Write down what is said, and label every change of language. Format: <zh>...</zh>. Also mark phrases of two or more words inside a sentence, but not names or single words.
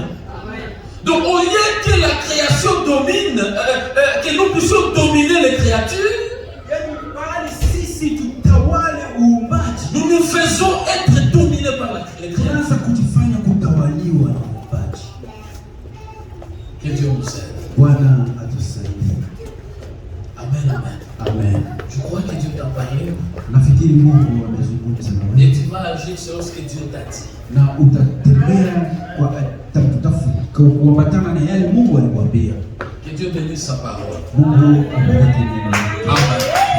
<fr>Donc au lieu que la création domine, que nous puissions dominer les créatures, nous nous faisons être dominés par les créatures. Que Dieu nous aide. Amen, amen. Amen. Je crois que Dieu t'a parlé.</fr> <sw>Nafikiri Mungu amezungumza na wewe.</sw> <fr>Et tu vas agir selon ce que Dieu t'a dit.</fr> <sw>Na utatembea kuambatana na yale Mungu alikwambia.</sw> <fr>Que Dieu bénisse sa parole.</fr> <sw>Mungu abariki neno lake. Amen.</sw>